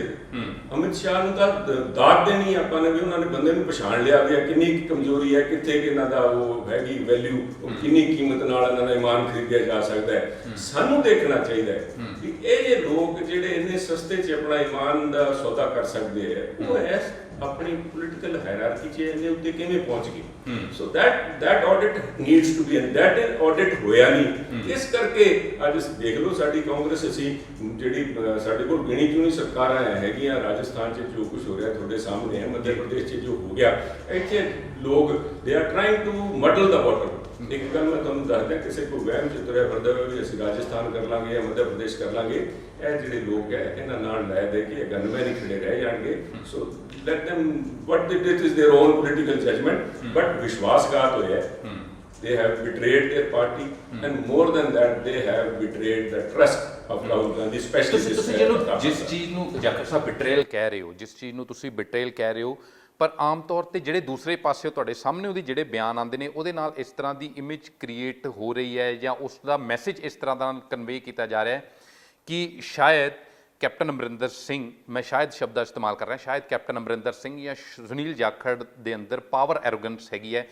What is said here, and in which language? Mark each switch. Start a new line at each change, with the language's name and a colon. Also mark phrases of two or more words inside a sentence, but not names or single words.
Punjabi: ਅਮਿਤ ਸ਼ਾਹ ਨੂੰ ਤਾਂ ਦਾਤ ਦੇਣੀ ਆਪਾਂ ਨੇ ਵੀ ਉਹਨਾਂ ਨੇ ਬੰਦੇ ਨੂੰ ਪਛਾਣ ਲਿਆ ਵੀ ਕਿੰਨੀ ਕਮਜ਼ੋਰੀ ਹੈ, ਕਿੱਥੇ ਇਹਨਾਂ ਦਾ ਉਹ ਹੈਗੀ ਵੈਲਿਊ, ਕਿੰਨੀ ਕੀਮਤ ਨਾਲ ਇਹਨਾਂ ਦਾ ਇਮਾਨ ਖਰੀਦਿਆ ਜਾ ਸਕਦਾ ਹੈ। ਸਾਨੂੰ ਦੇਖਣਾ ਚਾਹੀਦਾ ਹੈ ਕਿ ਇਹ ਜੇ ਲੋਕ ਜਿਹੜੇ ਇੰਨੇ ਸਸਤੇ 'ਚ ਆਪਣਾ ਇਮਾਨ ਦਾ ਸੌਦਾ ਕਰ ਸਕਦੇ ਹੈ, ਉਹ ਇਸ ਆਪਣੀ
English: political hierarchy
Punjabi: 'ਚ ਇਹਦੇ ਉੱਤੇ ਕਿਵੇਂ ਪਹੁੰਚ ਗਏ?
English: ਸੋ that audit needs to be, and that audit
Punjabi: ਹੋਇਆ ਨਹੀਂ। ਇਸ ਕਰਕੇ ਅੱਜ ਦੇਖ ਲਓ ਸਾਡੀ ਕਾਂਗਰਸ, ਅਸੀਂ ਜਿਹੜੀ ਸਾਡੇ ਕੋਲ ਗਿਣੀ ਚੁਣੀ ਸਰਕਾਰਾਂ ਹੈਗੀਆਂ, ਰਾਜਸਥਾਨ 'ਚ ਜੋ ਕੁਝ ਹੋ ਰਿਹਾ ਤੁਹਾਡੇ ਸਾਹਮਣੇ ਹੈ, ਮੱਧ ਪ੍ਰਦੇਸ਼ 'ਚ ਜੋ ਹੋ ਗਿਆ, ਇੱਥੇ ਲੋਕ
English: they are trying to muddle the water.
Punjabi: ਇੱਕ ਗੱਲ ਮੈਂ ਤੁਹਾਨੂੰ ਦੱਸਦਾ, ਕਿਸੇ ਕੋ ਵਹਿਮ 'ਚ ਤੁਰਿਆ ਫਿਰਦਾ ਵੀ ਅਸੀਂ ਰਾਜਸਥਾਨ ਕਰ ਲਾਂਗੇ ਜਾਂ ਮੱਧ ਪ੍ਰਦੇਸ਼ ਕਰ ਲਾਂਗੇ, ਇਹ ਜਿਹੜੇ ਲੋਕ ਹੈ ਇਹਨਾਂ ਨਾਲ ਲੈ ਦੇ ਕੇ ਗਨਮੈਨ ਹੀ ਖੜੇ ਰਹਿ ਜਾਣਗੇ।
English: ਸੋ let them, what they did is their own political judgment, but
Punjabi: ਵਿਸ਼ਵਾਸਘਾਤ ਹੋਇਆ।
English: They have betrayed their party, and more than that, they have betrayed the trust of Rahul Gandhi, especially
Punjabi: ਜਿਸ ਚੀਜ਼ ਨੂੰ ਜਾਖੜ ਸਾਹਿਬ ਬਿਟਰੇਲ ਕਹਿ ਰਹੇ ਹੋ, ਜਿਸ ਚੀਜ਼ ਨੂੰ ਤੁਸੀਂ ਬਿਟਰੇਲ ਕਹਿ ਰਹੇ ਹੋ, ਪਰ ਆਮ ਤੌਰ ਤੇ ਜਿਹੜੇ ਦੂਸਰੇ ਪਾਸੇ ਤੁਹਾਡੇ ਸਾਹਮਣੇ ਉਹਦੀ ਜਿਹੜੇ ਬਿਆਨ ਆਉਂਦੇ ਨੇ, ਉਹਦੇ ਨਾਲ ਇਸ ਤਰ੍ਹਾਂ ਦੀ
English: image create
Punjabi: ਹੋ ਰਹੀ ਹੈ ਜਾਂ ਉਸ ਦਾ ਮੈਸੇਜ ਇਸ ਤਰ੍ਹਾਂ ਦਾ ਕਨਵੇ ਕੀਤਾ ਜਾ ਰਿਹਾ ਹੈ ਕਿ ਸ਼ਾਇਦ ਕੈਪਟਨ ਅਮਰਿੰਦਰ ਸਿੰਘ, ਮੈਂ ਸ਼ਾਇਦ ਸ਼ਬਦ ਦਾ ਇਸਤੇਮਾਲ ਕਰ ਰਿਹਾ, ਸ਼ਾਇਦ ਕੈਪਟਨ ਅਮਰਿੰਦਰ ਸਿੰਘ ਜਾਂ ਸੁਨੀਲ ਜਾਖੜ ਦੇ ਅੰਦਰ
English: power arrogance
Punjabi: ਹੈਗੀ ਹੈ।